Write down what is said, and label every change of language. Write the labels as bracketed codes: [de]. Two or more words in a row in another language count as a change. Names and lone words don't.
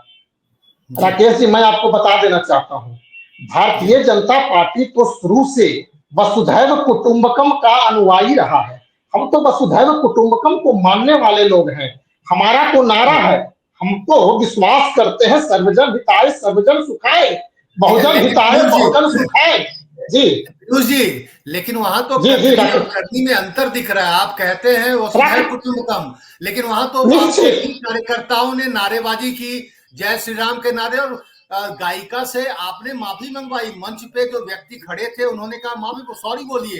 [hi] राकेश जी, मैं आपको बता देना चाहता हूं, भारतीय जनता पार्टी तो शुरू से [sa] वसुधैव कुटुंबकम [hi] का अनुयायी रहा है। हम तो [sa] वसुधैव कुटुंबकम [hi] को मानने वाले लोग हैं। हमारा तो नारा है, हम तो विश्वास करते हैं [sa] सर्वजन हिताय सर्वजन सुखाय, बहुजन हिताय बहुजन सुखाय। [hi] जी पीयूष जी, लेकिन वहां तो करनी में अंतर दिख रहा है। आप कहते हैं [sa] वसुधैव कुटुंबकम, [hi] लेकिन वहां तो कार्यकर्ताओं ने नारेबाजी की, जय श्री राम के नारे, और गायिका से आपने माफी मंगवाई। मंच पे जो व्यक्ति खड़े थे उन्होंने कहा माफी को, सॉरी बोलिए।